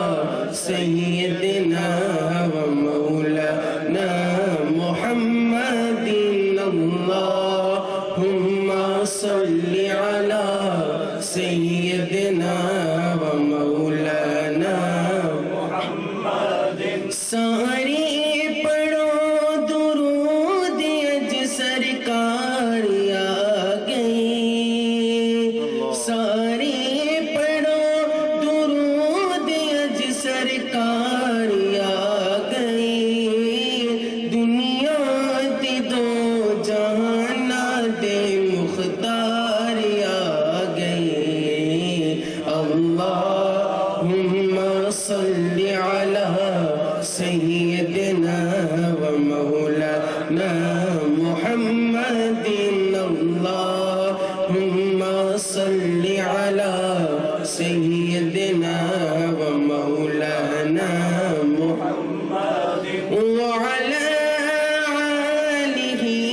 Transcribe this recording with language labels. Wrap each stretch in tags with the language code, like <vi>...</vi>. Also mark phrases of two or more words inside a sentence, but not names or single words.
<ar>سيدنا ومولانا محمد اللهم صل على سيدنا ومولانا محمد</ar> <pa>ساری پڑھو درود اج سرکار آ گئی ساری پڑھو درود اج سرکار آ گئی دنیا تے دو جہانا دے مختار آ گئی</pa> <ar>اللہم صل علی سیدنا ومولانا محمد اللہم صل علی سیدنا ومولانا محمد وعلى آلہ</ar>